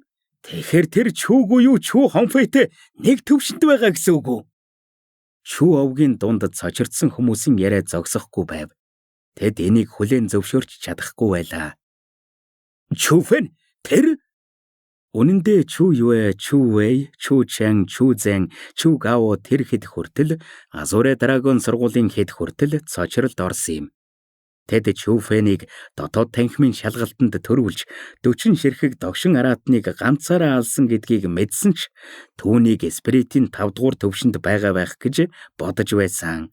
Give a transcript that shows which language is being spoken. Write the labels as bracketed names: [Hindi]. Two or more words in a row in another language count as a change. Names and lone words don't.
[Mongolian] Тэгэхээр тэр Чүүгүй юу Чүү Хонфэтэй нэг төвшөнд байгаа гэсэн үг үү? Чүү овгийн дунд цочирдсан хүмүүсийн яриа зогсохгүй байв. Тэд энийг хүлээн зөвшөөрч чадахгүй байлаа. Чүүфэн тэр үнэн дээр Чүү Юэ, Чүү Вэй, Чүү Чэн, Чүү Зэн, Чүү Гао тэр хэд хүртэл Азуре Драгон сургуулийн хэд хүртэл цочролд орсон юм. Тэд Чүүфэнийг дотоод танхимын шалгалтанд төрүүлж 40 ширхэг догшин араатныг ганцаараа алсан гэдгийг мэдсэн ч түүнийг спиритийн 5 дугаар төвшөнд байгаа байх гэж бодож байсан.